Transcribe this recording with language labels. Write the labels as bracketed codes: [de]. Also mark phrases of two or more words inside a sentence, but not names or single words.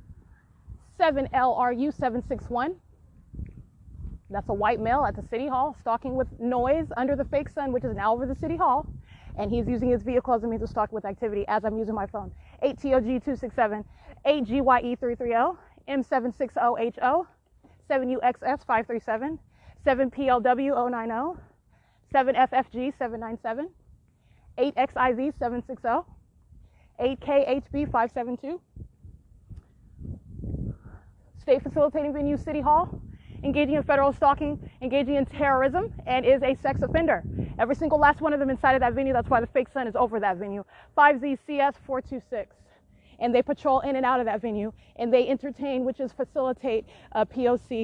[en] 7LRU 761. That's a white male at the City Hall, stalking with noise under the fake sun, which is now over the City Hall. And he's using his vehicle as a means of stalking with activity as I'm using my phone. 8TOG267, 8GYE330, M760HO, 7UXS537, 7PLW090, 7FFG797, 8XIV760, 8KHB572. State facilitating venue, City Hall, engaging in federal stalking, engaging in terrorism, and is a sex offender. Every single last one of them inside of that venue. That's why the fake sun is over that venue. 5ZCS426. And they patrol in and out of that venue, and they entertain, which is facilitate P.O.C.